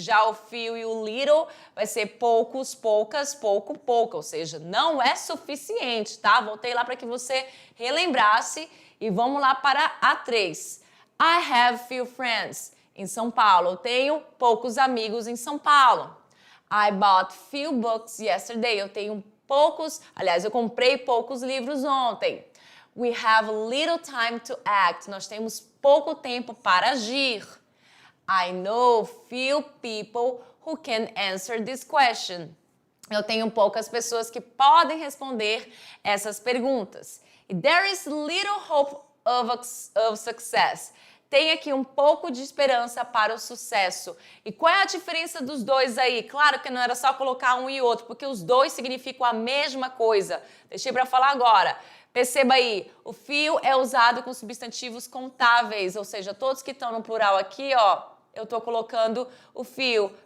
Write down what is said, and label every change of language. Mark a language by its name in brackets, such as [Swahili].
[Portuguese] Já o few e o little vai ser poucos, poucas, pouco, pouca. Ou seja, não é suficiente, tá? Voltei lá para que você relembrasse. E vamos lá para a 3. [English] I have few friends. [Portuguese] Em São Paulo. Eu tenho poucos amigos em São Paulo. [English] I bought few books yesterday. [Portuguese] Eu tenho eu comprei poucos livros ontem. [English] We have little time to act. [Portuguese] Nós temos pouco tempo para agir. [English] I know few people who can answer this question. [Portuguese] Eu tenho poucas pessoas que podem responder essas perguntas. [English] There is little hope of success. [Portuguese] Tem aqui um pouco de esperança para o sucesso. E qual é a diferença dos dois aí? Claro que não era só colocar um e outro, porque os dois significam a mesma coisa. Deixei para falar agora. Perceba aí, o few é usado com substantivos contáveis, ou seja, todos que estão no plural aqui, ó, eu estou colocando o few.